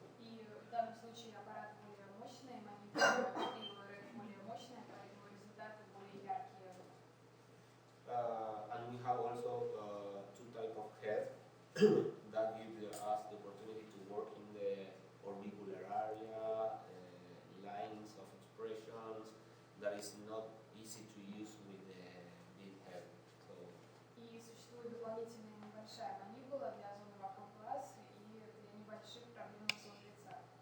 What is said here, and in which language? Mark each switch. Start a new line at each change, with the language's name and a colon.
Russian: И в данном случае аппарат более мощный, монитор КРИО более мощный, поэтому результаты более яркие.
English: And we have also two types of head that give us the opportunity to work in the orbicular area, lines of expressions that is not easy to use with the big head. So,
Russian: И существует дополнительная небольшая манибула для зоны вокруг глаз и для небольших проблемных зон лица.